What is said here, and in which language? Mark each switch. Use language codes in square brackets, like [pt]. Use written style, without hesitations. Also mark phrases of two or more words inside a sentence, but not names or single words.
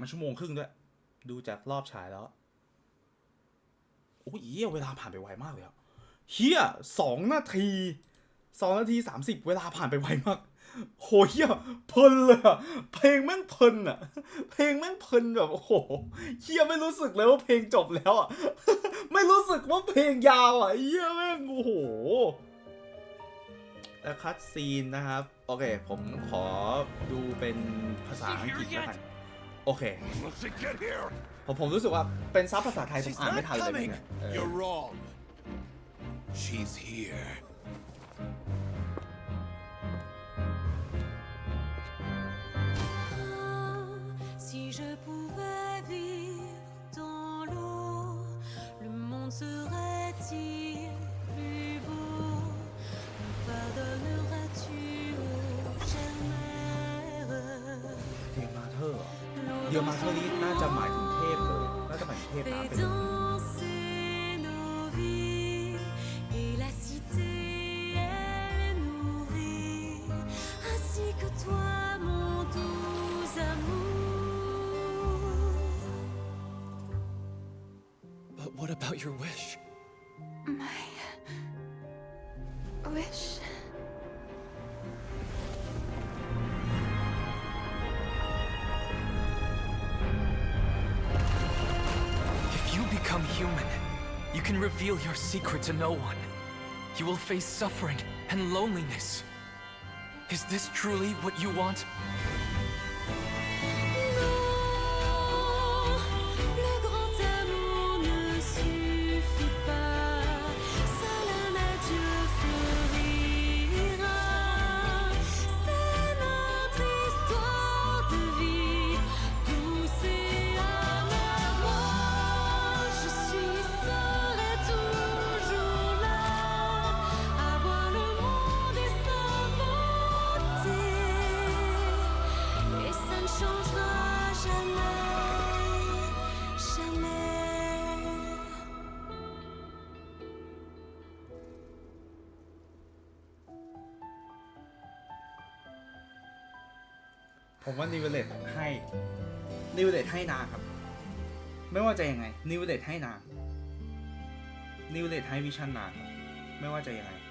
[th] 1.5 ชั่วโมงด้วยดูจากรอบฉายแล้วโอ้ยเวลาผ่านไปไวมากเลยอะเฮีย2 นาที30เวลาผ่านไปไวมากโหเฮียเพลินเลยอะเพลงแม่งเพลินอะเพลงแม่งเพลินแบบโอ้โหเฮียไม่รู้สึกเลยว่าเพลงจบแล้วอะ ไม่รู้สึกว่าเพลงยาวอะเฮียแม่งโอ้โห แต่คัตซีนนะครับโอเคผมขอดูเป็นภาษาอังกฤษแล้วกันโอเคผมรู้สึกว่าเป็นซับภาษาไทยผมอ่านไม่ทันเลยเนี่ย [en] You're wrong. She's here. [fr] Si je pouvais vivre dans l'eau, le monde serait-il plus beau? Me pardonneras-tu, ô chère mère? [en] Dear Mother Dear Mother [th] นี่น่าจะหมายถึงเทพเลยน่าจะหมายถึงเทพน้ำไปเลย [fr] Danser nos vies et la cité elle nourrit, ainsi que toi mon doux amour. [en] But what about your wish? My wish. If you become human, you can reveal your secret to no one. You will face suffering and loneliness. Is this truly what you want? [fr] Le grand amour ne suffit pas, seul un adieu fleurira. C'est notre histoire de vie, douce et amère. Moi, je serai toujours là, à voir le monde et sa beauté, et ça ne changera jamais, jamais. [th] ผมว่านิวเวเลตให้นางครับไม่ว่าจะยังไงนิวเวเลตให้นางนิวเวเลตให้วิชั่นนางครับไม่ว่าจะยังไง